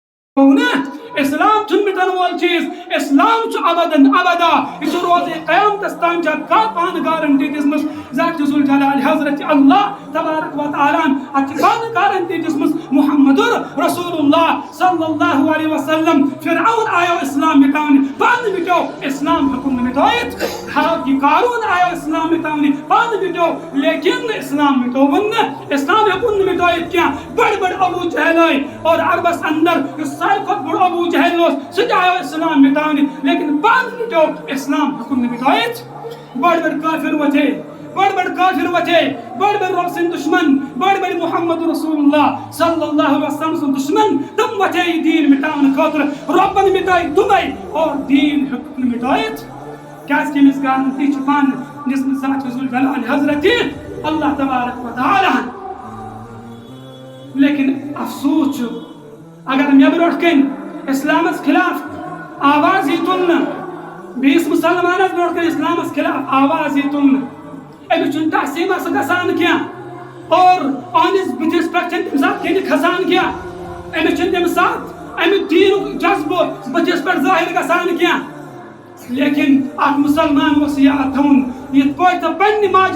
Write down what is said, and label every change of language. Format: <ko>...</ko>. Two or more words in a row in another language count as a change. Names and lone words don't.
<ks>اسلام چھُنہٕ مِٹن وول چیٖز اسلام چھُ ابدن ابدا یہِ چھُ روزِ قیامتس تام چھِ کتھ پانہٕ گارنٹی دِژمٕژ ذات ذُل جلال حضرت اللہ</ks> <ar>تبارک و تعالیٰ</ar> <ks>اتھ چھِ پانہٕ گارنٹی دِژمٕژ محمد رسول اللہ صلی</ks> <ar>اللہ علیہ وسلم</ar> <ks>فرعون آیو اسلام مٹاونہِ پانہٕ مِٹیو اسلام ہیوٚکُن نہٕ مٹٲیِتھ حالانکہِ قارون آیو اسلام مٹاونہِ پانہٕ مِٹیو لیکن اسلام مٹووُن نہٕ اسلام ہیوٚکُن نہٕ مٹٲیِتھ کینٛہہ بڑِ بڑِ ابوٗ جہل آے اور عربس اندر یُس ساروی کھۄتہٕ بوٚڑ ابوٗ جہل اوس سُہ تہِ آیو اسلام مٹاونہِ لیکن پانہٕ مِٹیو اسلام ہیوٚکُن نہٕ مٹٲیِتھ بڑِ بڑِ کافر وۄتھے بڑ بڑ کافر وتھے بڑ بڑ رب سن دشمن بڑ بڑ محمد رسول اللہ</ks> <ar>صلی اللہ علیہ وسلم</ar> <ks>سن دشمن تم وتھے یہ دین مٹاون خاطر ربن مٹائی تمے اور دین ہیوٚکُن مٹٲیِتھ کیازِ کہ أمِس گارنٹی چھِ پانہٕ دِژمٕژ ذات ذُل جلال حضرت اللہ</ks> <ar>تبارک و تعالیٰ</ar> <ks>لیکن افسوس چھُ اگر مےٚ برونٛٹھ کَنۍ اسلامس خلاف آواز یی تُلنہٕ بیٚیِس مسلمانس برونٛٹھ کَنۍ اسلامس خلاف آواز یی تُلنہٕ أمِس چھُنہٕ تحسیٖن آسان گژھان کینٛہہ اور أہنٛدِس بٕتھِس پٮ۪ٹھ چھَنہٕ تَمہِ ساتہٕ کِنہِ کھسان کینٛہہ أمِس چھُنہٕ تَمہِ ساتہٕ اَمہِ دیٖنُک جذبہٕ بٕتھِس پٮ۪ٹھ ظٲہِر گژھان کینٛہہ لیکن اکھ مُسلمان اوس یاد تھاوُن یِتھ پٲٹھۍ تہٕ پننہِ ماجہِ</ks>